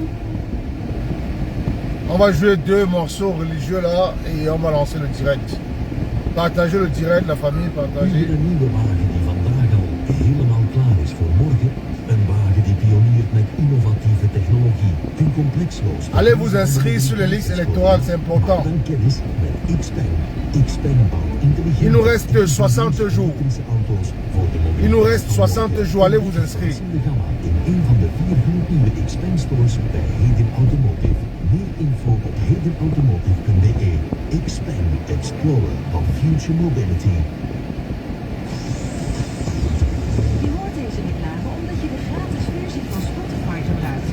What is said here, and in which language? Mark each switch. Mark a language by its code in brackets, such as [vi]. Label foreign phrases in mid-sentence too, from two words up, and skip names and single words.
[fr] On va jouer 2 morceaux religieux là et on va lancer le direct. Partagez le direct, la famille, partagez. [nl] Een nieuwe wagen die vandaag al helemaal klaar is voor morgen. Een wagen die pioniert met innovatieve technologie. Een complexloos. [fr] Allez vous inscrire sur les listes électorales, c'est important. [nl] Een kennis met Xpeng. Xpeng bouwt intelligente. [fr] Il nous reste 60 jours. Il nous reste 60 jours, allez vous inscrire. [nl] In een van de 4 gloednieuwe Xpeng stores bij Heden Automotive. Meer info op hedenautomotive.be. [en] Xpeng, Explorer of Future Mobility. [nl] Je hoort deze reclame omdat je de gratis versie van Spotify gebruikt.